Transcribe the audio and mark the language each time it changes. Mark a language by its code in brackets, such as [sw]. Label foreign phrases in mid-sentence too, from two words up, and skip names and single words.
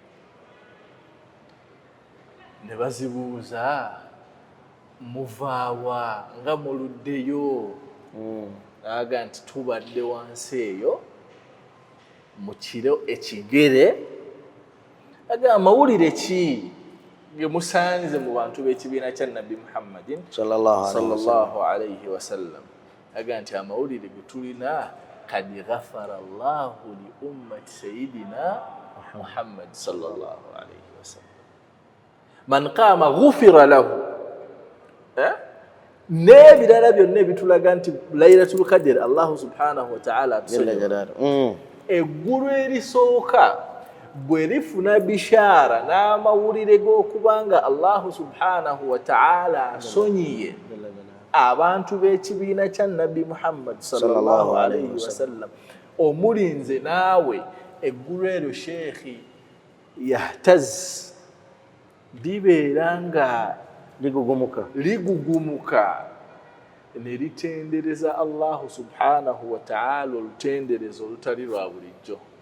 [lg] Ne bazibuuza muvaawa nga muluddeyo, aga nti tubadde wansi eyo mu kiro ekigere. Aga amawulire ki ge musanze mu bantu b'ekibiina kya Nabbi Muhammadin [ar] صلى الله عليه وسلم? [lg] Aga nti amawulire ge tulina, [ar] قد غفر الله لأمة سيدنا محمد صلى الله عليه وسلم من قام غفر له. [lg] N'ebirala byonna ebitulaga nti Laylatul Qadr [ar] الله سبحانه وتعالى [lg] atusonyiwa. Eggulu erisooka bwe lifuna bishaara n'amawulire g'okubanga [ar] الله سبحانه و [lg] ta'ala asonyiye abantu b'ekibiina kya Nabbi Muhammad [ar] صلى الله عليه وسلم, [lg] omulinze naawe, eggulu eryo sheekhi yahtaz, libeera nga ligugumuka ne litendereza [ar] الله سبحانه وتعالى [lg] olutenderezo olutali lwa bulijjo.